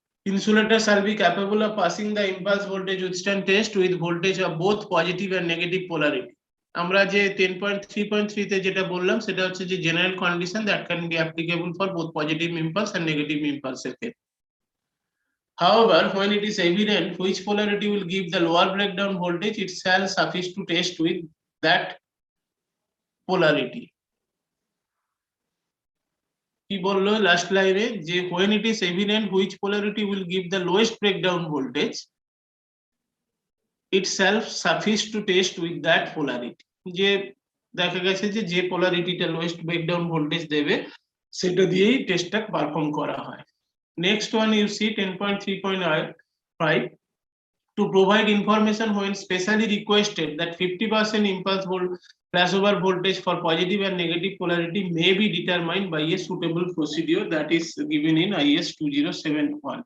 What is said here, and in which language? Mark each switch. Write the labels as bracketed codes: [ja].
[en] Insulator shall be capable of passing the impulse voltage withstand test with voltage of both positive and negative polarity। [bn] আমরা যে 10.3.3 তে যেটা বললাম সেটা হচ্ছে যে [en] General condition that can be applicable for both positive impulse and negative ইম্পালসের ক্ষেত্রে। However, when it is evident which polarity will give the lower breakdown voltage, it shall suffice to test with that polarity। [bn] কি বললো last লাইনে যে [en] when it is evident which polarity will give the lowest breakdown voltage, it shall suffice to test with that polarity। [bn] যে দেখা গেছে যে যে পোলারিটিটা lowest breakdown voltage দেবে সেটা দিয়েই টেস্টটা পারফর্ম করা হয়। [en] Next one you see 10.3.5 to provide information when specially requested that 50% impulse flashover voltage for positive and negative polarity may be determined by a suitable procedure that is given in IS 2071।